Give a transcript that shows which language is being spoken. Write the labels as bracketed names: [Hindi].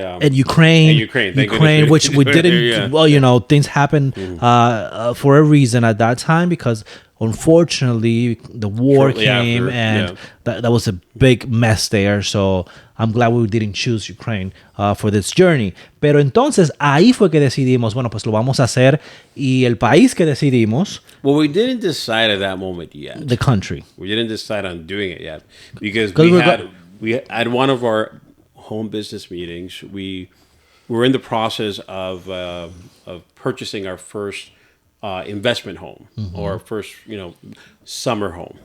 [English] And Ukraine. Ukraine, which we didn't... Well, things happened for a reason at that time because... Unfortunately, the war came and that was a big mess there. So I'm glad we didn't choose Ukraine for this journey. [Spanish] Pero entonces ahí fue que decidimos, bueno, pues lo vamos a hacer. Y el país que decidimos. [English] Well, we didn't decide at that moment yet. The country. We didn't decide on doing it yet because we had one of our home business meetings. We were in the process of purchasing our first. Investment home or first, summer home.